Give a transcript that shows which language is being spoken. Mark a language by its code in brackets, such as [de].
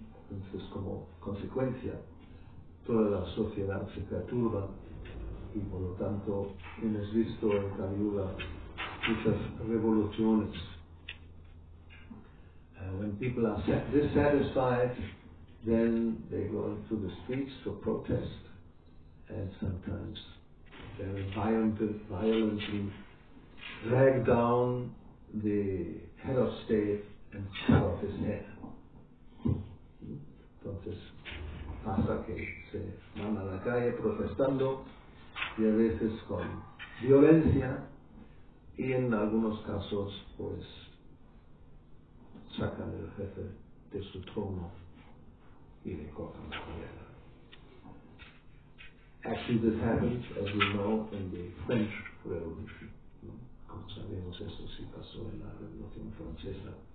[es] Entonces, como consecuencia, toda la sociedad se perturba y por lo tanto hemos visto en Kali Yuga muchas revoluciones. [en] When people are dissatisfied, then they go into the streets to protest, and sometimes they violently drag down the head of state and cut off his head. [es] Entonces pasa que se van a la calle protestando y a veces con violencia y en algunos casos pues sacan el jefe de su trono y le cortan la cabeza. [en] Actually, this happens, as we know, in the French Revolution. [es] Como sabemos, eso sí pasó en la Revolución Francesa.